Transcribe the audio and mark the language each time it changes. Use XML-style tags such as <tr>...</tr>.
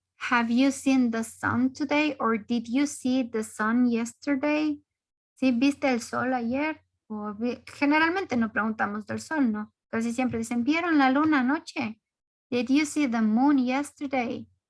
<en>Have you seen the sun today? Or did you see the sun yesterday?</en> <es>¿Sí viste el sol ayer? O generalmente no preguntamos del sol, ¿no? Casi siempre dicen, ¿vieron la luna anoche?</es> <en>Did you see the moon yesterday?</en>